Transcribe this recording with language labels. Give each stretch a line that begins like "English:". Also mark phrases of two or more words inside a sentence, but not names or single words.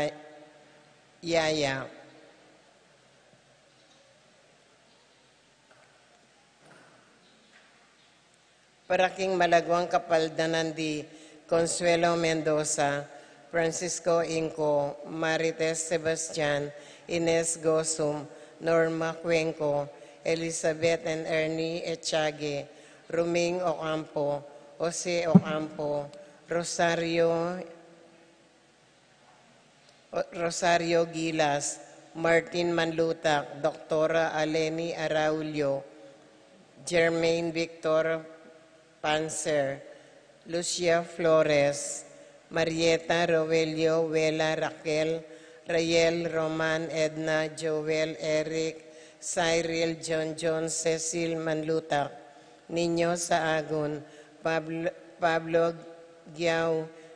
Pampanga: Yaya, Paraking Malagwang Kapaldanan di Consuelo Mendoza, Francisco Inco, Marites Sebastian, Ines Gosum, Norma Cuenco, Elizabeth and Ernie Echage, Ruming Ocampo, Jose Ocampo, Rosario Gilas, Martin Manlutak, Doktora Aleni Araulio, Jermaine Victor Panzer, Lucia Flores, Marieta Rovelio, Wela Raquel, Rayel Roman, Edna, Joel, Eric, Cyril, John, Cecil Manlutak, Niño Saagun, Pablo Giao,